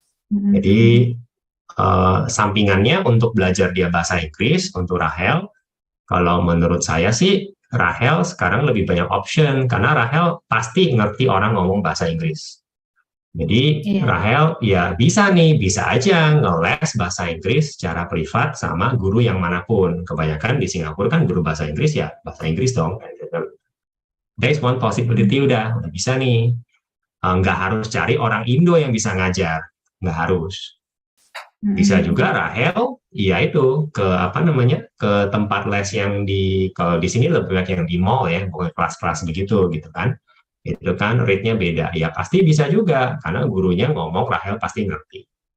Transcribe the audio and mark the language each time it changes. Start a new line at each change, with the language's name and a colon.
Indonesian: Jadi sampingannya untuk belajar dia bahasa Inggris untuk Rahel, kalau menurut saya sih Rahel sekarang lebih banyak option karena Rahel pasti ngerti orang ngomong bahasa Inggris. Jadi Rahel ya bisa aja ngeles bahasa Inggris secara privat sama guru yang manapun. Kebanyakan di Singapura kan guru bahasa Inggris ya bahasa Inggris dong.
English: There is one possibility,
Indonesian: udah bisa nih. Nggak harus cari orang Indo yang bisa ngajar, nggak harus. Bisa juga Rahel, ya itu ke ke tempat les yang kalau di sini lebih banyak yang di mall ya, bukan kelas-kelas begitu gitu kan. Itu kan rate-nya beda. Ya pasti bisa juga karena gurunya ngomong Rahel pasti ngerti.